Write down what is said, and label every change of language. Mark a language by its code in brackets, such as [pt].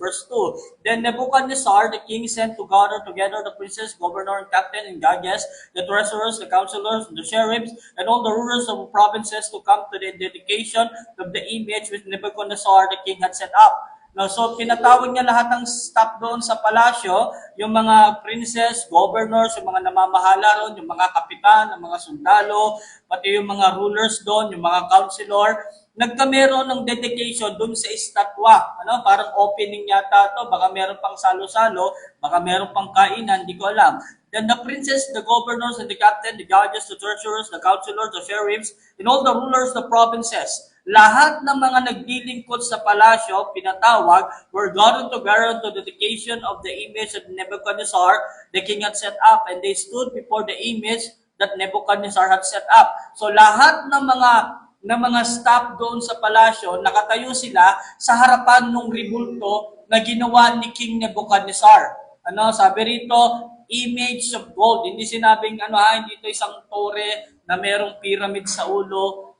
[en] Verse 2, Then Nebuchadnezzar, the king, sent to gather together the princes, governor, and captain, and judges, the treasurers, the counselors, the sheriffs, and all the rulers of the provinces to come to the dedication of the image which Nebuchadnezzar, the king, had set up. [tl] No, so pinatawag niya lahat ng staff doon sa palasyo, yung mga princes, governors, yung mga namamahala ron, yung mga kapitan, yung mga sundalo, pati yung mga rulers doon, yung mga counselor. Nagkameron ng dedication doon sa estatwa. Parang opening yata to, baka meron pang salo-salo, baka meron pang kainan, di ko alam. [en] Then the princes, the governors, and the captain, the judges, the treasurers, the counselors, the sheriffs, and all the rulers of the provinces, [tl] lahat ng mga naglilingkod sa palasyo, pinatawag, [en] were gathered together to the dedication of the image that Nebuchadnezzar, the king, had set up, and they stood before the image that Nebuchadnezzar had set up. [tl] So lahat ng mga staff doon sa palasyo, nakatayo sila sa harapan ng ribulto na ginawa ni King Nebuchadnezzar. Sabi rito, [en] image of gold. [tl] Hindi sinabing hindi ito isang tore na merong pyramid sa ulo.